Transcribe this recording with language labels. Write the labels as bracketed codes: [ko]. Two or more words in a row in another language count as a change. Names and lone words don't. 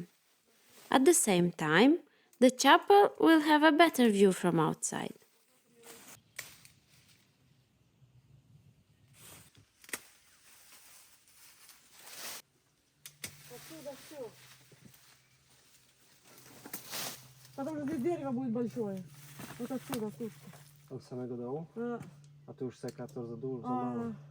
[en] At the same time, the chapel will have a better view from outside. [ru] Потому что дерево будет большое. Вот отсюда, тут. [pl] Od samego dołu? A tu już sekator za dużo, za mało.